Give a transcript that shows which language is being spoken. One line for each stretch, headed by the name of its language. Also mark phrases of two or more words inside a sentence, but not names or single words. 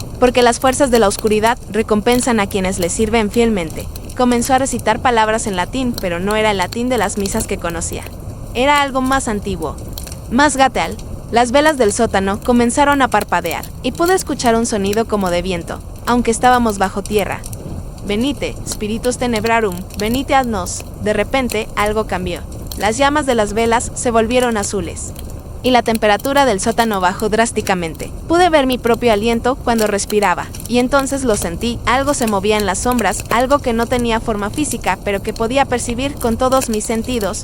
Spanish: Porque las fuerzas de la oscuridad recompensan a quienes les sirven fielmente. Comenzó a recitar palabras en latín, pero no era el latín de las misas que conocía. Era algo más antiguo, más gateal. Las velas del sótano comenzaron a parpadear, y pude escuchar un sonido como de viento, aunque estábamos bajo tierra.
Latin: Venite, spiritus tenebrarum, venite ad nos.
Spanish: De repente, algo cambió. Las llamas de las velas se volvieron azules, y la temperatura del sótano bajó drásticamente. Pude ver mi propio aliento cuando respiraba, y entonces lo sentí. Algo se movía en las sombras, algo que no tenía forma física, pero que podía percibir con todos mis sentidos.